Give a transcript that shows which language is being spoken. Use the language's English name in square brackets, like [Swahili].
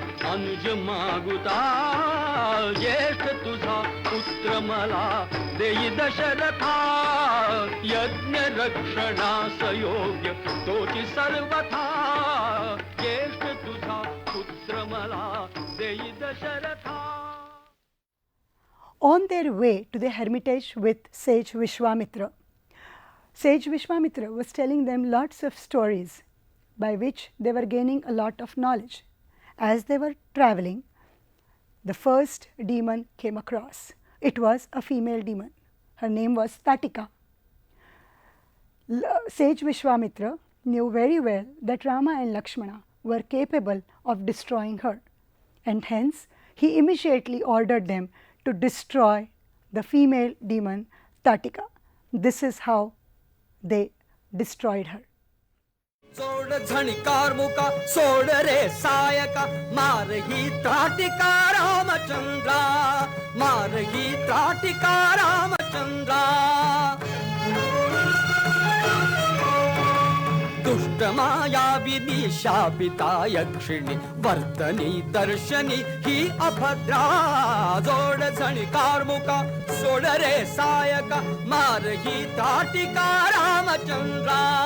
[Marathi] अनुज मागुता ज्येष्ठ तुझा पुत्र मला देई दशरथा यज्ञ रक्षणास योग्य तोची सर्वथा ज्येष्ठ तुझा पुत्र मला देई Dasharatha. [English] On their way to the hermitage with sage Vishwamitra, sage Vishwamitra was telling them lots of stories by which they were gaining a lot of knowledge. As they were traveling, the first demon came across. It was a female demon. Her name was Tatika. Sage Vishwamitra knew very well that Rama and Lakshmana were capable of destroying her, and hence he immediately ordered them to destroy the female demon Tatika. This is how they destroyed her. [Marathi] सोड झणिकार मुका सोड रे Sayaka मार ही त्राटिका रामचंद्रा मार ही त्राटिका रामचंद्रा दुष्ट मायाविनी शापिता यक्षिणी वर्तनी दर्शनी ही अभद्रा जोड झणिकार मुका सोड रे सायका मार ही त्राटिका रामचंद्रा